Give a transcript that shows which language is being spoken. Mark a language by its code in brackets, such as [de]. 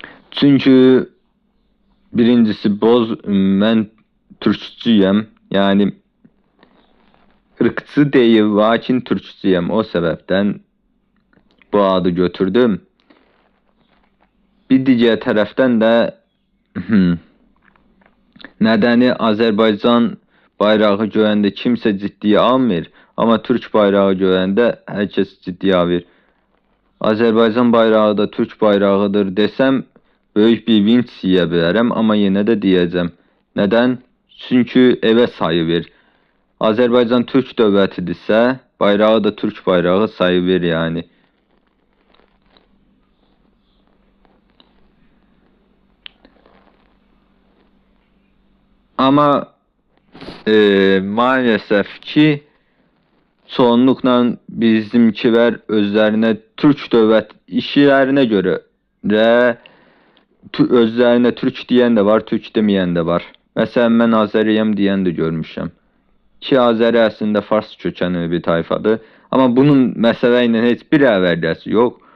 [az] Çünkü birincisi mən türkçüyəm, [tr] yani ırkçı değil, lakin türkçüyəm, o sebepten [az] bu adı götürdüm. Bir diğer tərəfdən də nədəni Azərbaycan bayrağı görəndə kimsə ciddiyə almır, amma Türk bayrağı görəndə hər kəs ciddiyə alır. Azərbaycan bayrağı da Türk bayrağıdır desəm böyük bir vinç yiyə bilərəm, amma yenə də deyəcəm. Nədən? Çünki evə sayılır. Azərbaycan Türk dövlətidirsə, bayrağı da Türk bayrağı sayılır yani. [tr] Ama maalesef ki çoğunlukla bizimkiler özlerine Türk dövlət işlerine göre özlerine Türk diyen de var, Türk demeyen de var. Mesela ben Azeriyəm diyen de görmüşəm. [az] Ki Azəri əslində Fars kökənli bir tayfadır. Ama bunun məsələ ilə heç bir əlaqəsi yok.